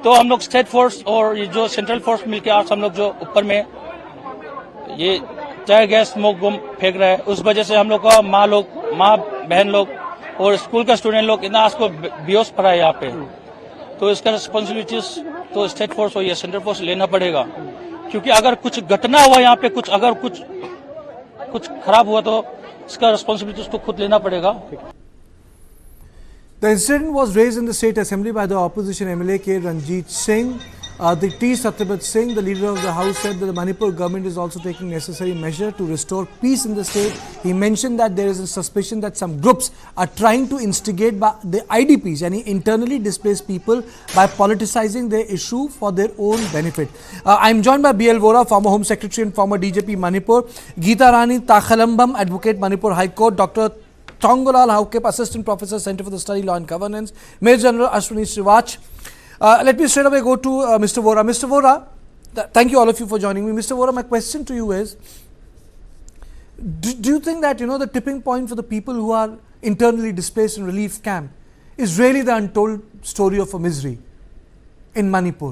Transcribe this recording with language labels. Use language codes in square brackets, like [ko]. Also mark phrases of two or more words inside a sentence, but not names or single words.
[hi] तो हम लोग [en] state force [hi] और ये जो [en] central force [hi] मिलकर आज हम लोग जो ऊपर में ये [en] tear gas smoke bomb [hi] फेंक रहा है, उस वजह से हम लोग का माँ बहन लोग और स्कूल का स्टूडेंट लोग इतना आज को बेहोश पड़ा है यहाँ पे। तो इसका रिस्पॉन्सिबिलिटीज तो [en] state force [hi] और ये [en] central force [hi] लेना पड़ेगा, क्योंकि अगर कुछ घटना हुआ यहाँ पे, अगर कुछ खराब हुआ तो इसका रिस्पॉन्सिबिलिटीज तो खुद लेना पड़ेगा। [en] The incident was raised in the State Assembly by the opposition MLA K. Ranjit Singh. The T. Satyabat Singh, the leader of the House, said that the Manipur government is also taking necessary measures to restore peace in the state. He mentioned that there is a suspicion that some groups are trying to instigate by the IDPs, any internally displaced people, by politicizing their issue for their own benefit. I am joined by B.L. Vora, former Home Secretary and former DJP Manipur, Geeta Rani Takhalambam, Advocate Manipur High Court, Dr. Tongolal Haukep, Assistant Professor, Center for the Study Law and Governance, Major General Ashwini Srivach. Let me straight away go to Mr. Vora. Mr. Vora, thank you all of you for joining me. Mr. Vora, my question to you is, do you think that, the tipping point for the people who are internally displaced in relief camp is really the untold story of a misery in Manipur?